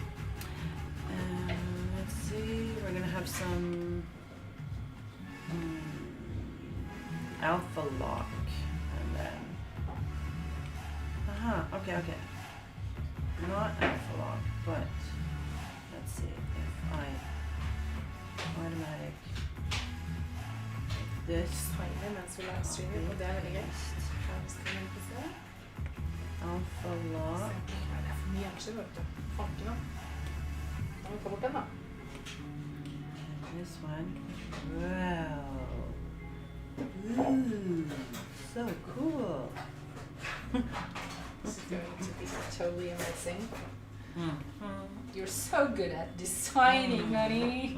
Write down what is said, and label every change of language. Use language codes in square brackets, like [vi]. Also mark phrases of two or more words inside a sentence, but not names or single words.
[en] Let's see, we're gonna have some alpha lock, and then okay. Not alpha lock, but let's see if I automatic this [no] Mens vi livestreamer, og det er veldig gøy. [en] alpha lock. [no] Det er for mye gjensyn, vet du. Fanken da. Da må vi ta bort den da. [en] And this one. Wow. Ooh, so cool. This is going to be totally amazing. You're so good at designing, honey.